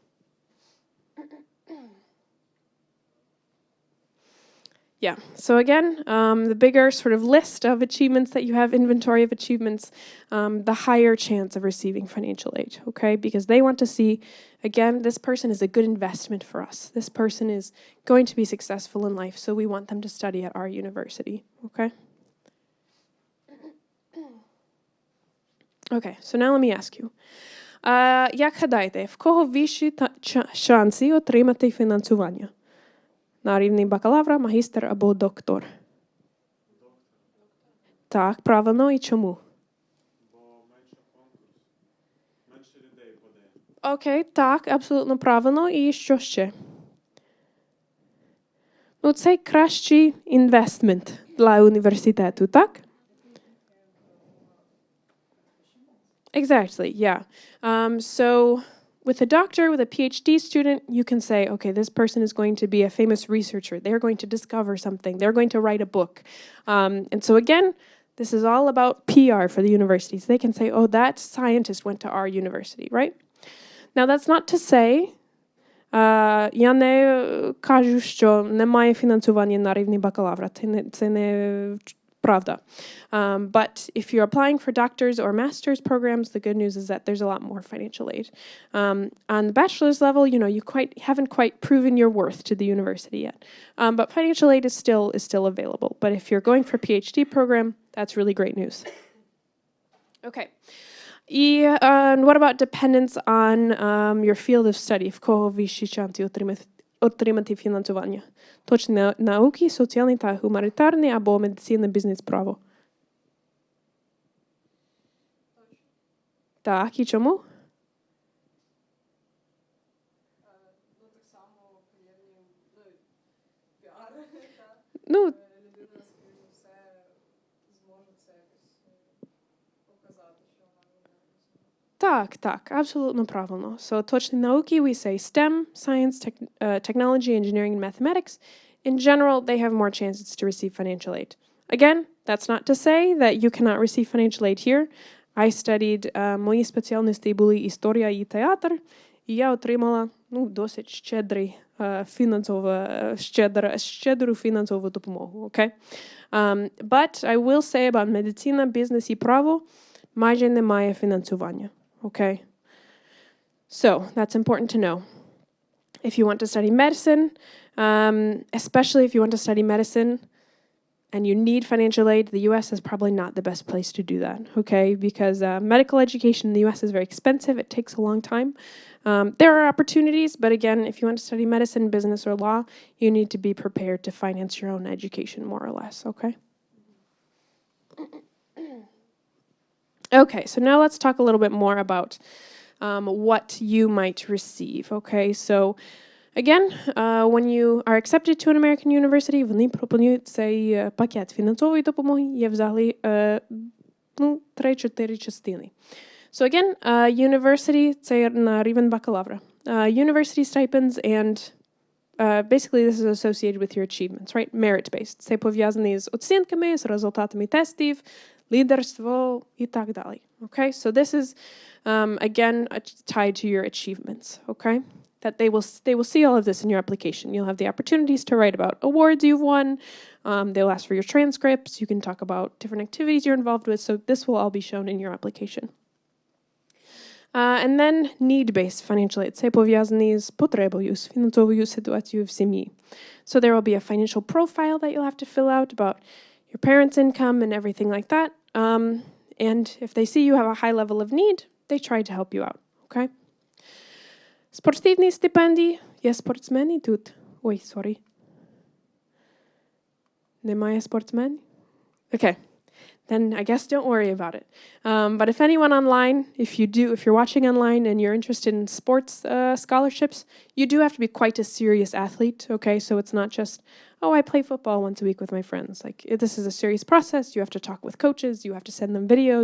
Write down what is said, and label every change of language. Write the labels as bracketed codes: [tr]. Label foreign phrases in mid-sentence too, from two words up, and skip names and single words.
[en] Yeah, so again, the bigger sort of list of achievements that you have, inventory of achievements, the higher chance of receiving financial aid, okay? Because they want to see, again, this person is a good investment for us. This person is going to be successful in life, so we want them to study at our university, okay? Okay, so now let me ask you. [uk] Як гадаєте, в кого вищі шанси отримати фінансування? На рівні бакалавра, магістр або доктор? Так, правильно. І чому? Бо менше конкурс, менше людей подає. Окей, так, абсолютно правильно. І що ще? Ну, це кращий інвестмент для університету, так? [en] Exactly, yeah. So with a doctor, with a PhD student, you can say, okay, this person is going to be a famous researcher. They're going to discover something. They're going to write a book. And so again, this is all about PR for the universities. They can say, oh, that scientist went to our university, right? Now, that's not to say, [uk] я не кажу, що немає фінансування на рівні бакалавра. Це не правда. [en] But if you're applying for doctors or master's programs, the good news is that there's a lot more financial aid. On the bachelor's level, you know, you haven't quite proven your worth to the university yet. But financial aid is still available. But if you're going for a PhD program, that's really great news. Okay. And what about dependence on your field of study? [uk] В кого вищі шанси отримати фінансування? Точні науки, соціальні та гуманітарні або медицина, бізнес-право? Так, і чому? Так само приємні піар. Ну, Людина, скоріш за все, зможе це якось показати, що вона так, абсолютно правильно. So, точні науки, [en] we say STEM, science, technology, engineering, and mathematics. In general, they have more chances to receive financial aid. again, that's not to say that you cannot receive financial aid here. I studied, [uk] мої спеціальності були історія і театр, і я отримала, досить щедру фінансову допомогу, [en] okay? But I will say about [uk] медицина, бізнес і право майже немає фінансування, [en] okay? So, that's important to know. If you want to study medicine, especially if you want to study medicine and you need financial aid, the U.S. is probably not the best place to do that, okay? Because medical education in the U.S. is very expensive. It takes a long time. There are opportunities, but again, if you want to study medicine, business, or law, you need to be prepared to finance your own education, more or less, okay? Okay, so now let's talk a little bit more about what you might receive, okay? So, again, when you are accepted to an American university, [uk] вони пропонують цей пакет фінансової допомоги, є взагалі 3-4 частини. [en] So again, university, [uk] це на рівень бакалавра. [en] University stipends and basically this is associated with your achievements, right? Merit-based. [uk] Це пов'язані з оцінками, з результатами тестів, лідерство і так далі. [en] Okay? So this is, again, tied to your achievements, okay? That they will see all of this in your application. You'll have the opportunities to write about awards you've won. They'll ask for your transcripts. You can talk about different activities you're involved with. So this will all be shown in your application. And then need-based financial aid. [uk] Це пов'язані з потребою, з фінансовою ситуацією в сім'ї. [en] So there will be a financial profile that you'll have to fill out about your parents' income and everything like that. And if they see you have a high level of need, they try to help you out, okay? [uk] Спортивні стипендії. Є спортсмени тут? Ой, sorry. Немає спортсменів? [en] Okay. Then I guess don't worry about it. But if anyone online, if you're watching online and you're interested in sports scholarships, you do have to be quite a serious athlete, okay? So it's not just, oh, I play football once a week with my friends. Like, this is a serious process. You have to talk with coaches. You have to send them videos.